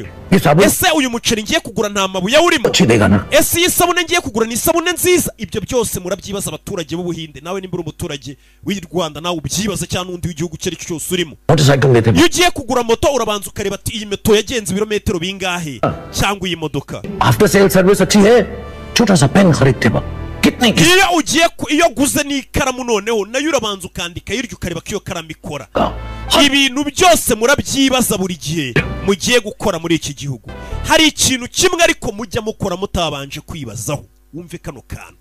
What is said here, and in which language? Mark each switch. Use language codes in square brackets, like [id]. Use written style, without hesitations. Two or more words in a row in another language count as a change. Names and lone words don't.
[rw] Ese uyu muceri ngiye kugura nta mabuye urimo? Ese iyi sabune ngiye kugura ni sabune nziza? Ibyo byose murabyibaza abaturage b'Ubuhinde. Nawe nimba uri umuturage w'u Rwanda nawe ubyibaza cyane undi w'igihugu cyo cyose urimo. Iyo ugiye kugura moto urabanza ukareba ati iyi moto yagenze ibirometero bingahe cyangwa iyi modoka. [en] After sale service [hi] अच्छी है, छोटा सा पेन खरीदते वक्त [rw] iyo guze n'ikaramu noneho nayo urabanza ukandika hirya ukareba ko iyo karamu ikora. Ibintu byose murabyibaza buri gihe mugiye gukora muri iki gihugu. Hari ikintu kimwe ariko mujya mukora mutabanje kwibazaho. Wumve kano kantu.